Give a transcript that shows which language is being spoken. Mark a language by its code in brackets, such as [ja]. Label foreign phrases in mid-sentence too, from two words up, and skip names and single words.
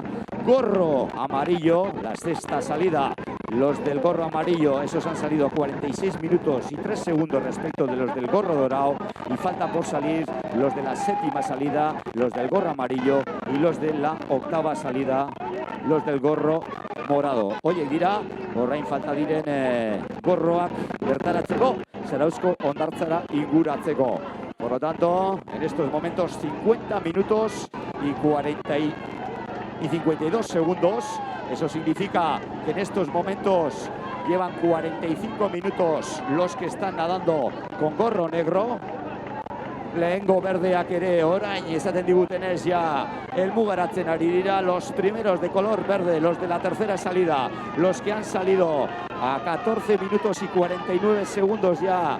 [es] Gorro amarillo, la sexta salida, los del gorro amarillo, esos han salido 46 minutos y 3 segundos respecto de los del gorro dorado. Y falta por salir los de la séptima salida, los del gorro amarillo, y los de la octava salida, los del gorro morado. Oye, [eu] dira, orain falta diren gorroak bertaratzeko, Zarauzko hondartzara inguratzeko. [es] Por lo tanto, en estos momentos 50 minutos y 52 segundos. Eso significa que en estos momentos llevan 45 minutos los que están nadando con gorro negro. [eu] lehengo berdeak ere orain esaten digutenez ja helmugaratzen ari dira [es] los primeros de color verde, los de la tercera salida, los que han salido a 14 minutos y 49 segundos ya.